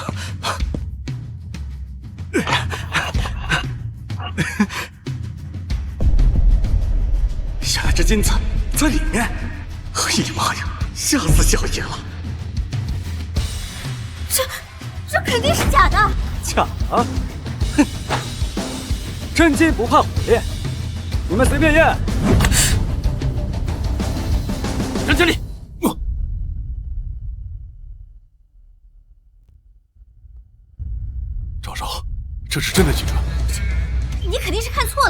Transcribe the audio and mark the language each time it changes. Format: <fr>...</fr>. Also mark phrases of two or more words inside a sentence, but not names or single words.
<zh>原來這金子在裡面！哎呀媽呀，嚇死小爺了！這肯定是假的！假的？哼！真金不怕火煉，你們隨便驗。張經理。張少，這是真的金磚。你肯定是看錯了。</zh>